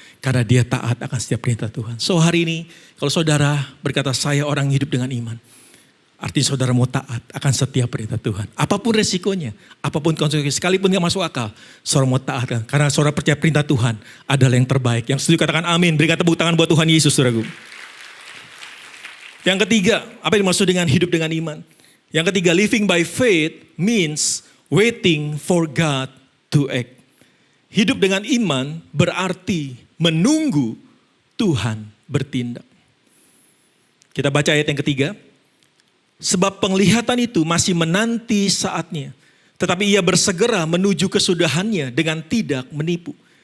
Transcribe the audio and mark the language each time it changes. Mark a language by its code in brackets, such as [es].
[id] Karena dia taat akan setiap perintah Tuhan. So hari ini kalau saudara berkata saya orang hidup dengan iman. Artinya saudara mau taat akan setiap perintah Tuhan. Apapun resikonya, apapun konsekuensinya, sekalipun gak masuk akal. Saudara mau taat kan? Karena saudara percaya perintah Tuhan adalah yang terbaik. Yang setuju katakan amin. Berikan tepuk tangan buat Tuhan Yesus saudaraku. Yang ketiga, apa yang dimaksud dengan hidup dengan iman? Yang ketiga, [en] living by faith means waiting for God to act. [id] Hidup dengan iman berarti menunggu Tuhan bertindak. Kita baca ayat yang ketiga. Sebab penglihatan itu masih menanti saatnya. Tetapi ia bersegera menuju kesudahannya dengan tidak menipu.